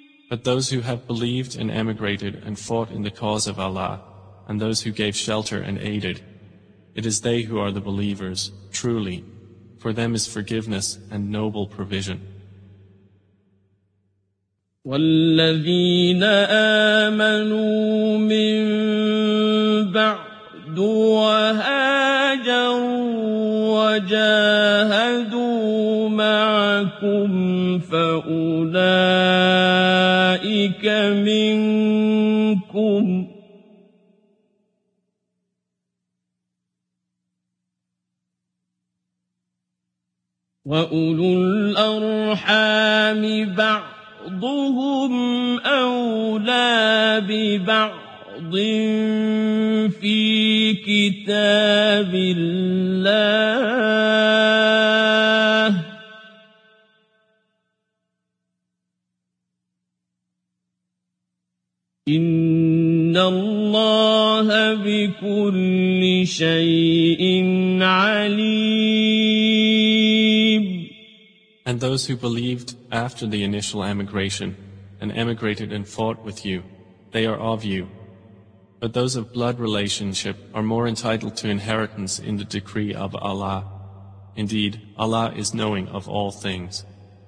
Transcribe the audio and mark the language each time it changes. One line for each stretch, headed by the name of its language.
English: But those who have believed and emigrated and fought in the cause of Allah, and those who gave shelter and aided, it is they who are the believers, truly. For them is forgiveness and noble provision.
Arabic: وَالَّذِينَ آمَنُوا مِن بَعْدُ وَهَاجَرُوا وَجَاهَدُوا مَعَكُمْ فَأُولَئِكَ مِنْكُمْ وَأُولُو الْأَرْحَامِ بَعْدُ بعضهم أولى ببعض في كتاب الله إن الله بكل شيء عليم.
English: And those who believed after the initial emigration and emigrated and fought with you, they are of you. But those of blood relationship are more entitled to inheritance in the decree of Allah. Indeed, Allah is knowing of all things.